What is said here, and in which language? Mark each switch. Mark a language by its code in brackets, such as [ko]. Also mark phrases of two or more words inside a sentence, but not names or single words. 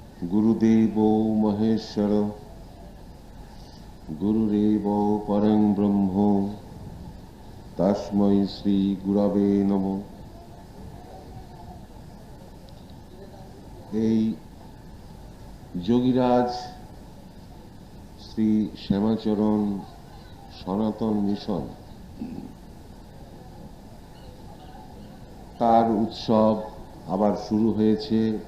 [sa] गुरुदेवो महेश्वर गुरुरेव परं ब्रह्म तस्मै श्री गुरवे नमः। [bn] এই যোগীরাজ শ্রী শ্যামাচরণ সনাতন মিশন তার উৎসব আবার শুরু হয়েছে।